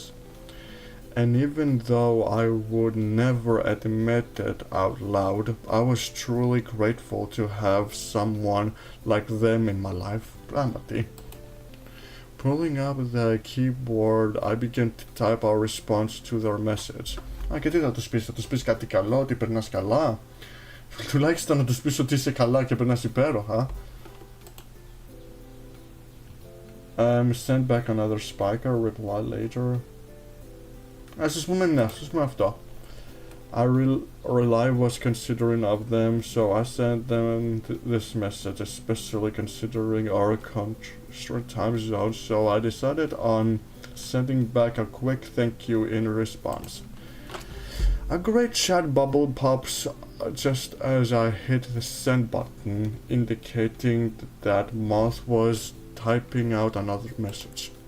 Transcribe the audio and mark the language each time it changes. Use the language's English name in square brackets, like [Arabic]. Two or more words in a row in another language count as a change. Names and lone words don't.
[English] And even though I would never admit it out loud, I was truly grateful to have someone like them in my life. [Greek] Πράγματι. [English] Pulling up the keyboard, I began to type our response to their message. [Greek] Και τι θα τους πεις κάτι καλό, ότι περνάς καλά. Τουλάχιστον να τους πεις ότι είσαι καλά και περνάς υπέροχα. [English] Send back another spiker, reply later. [Greek] Ας πούμε ναι, ας πούμε αυτό. [English] I really was considering of them, so I sent them this message, especially considering our country time zone, so I decided on sending back a quick thank you in response. A great chat bubble pops just as I hit the send button, indicating that Moth was typing out another message.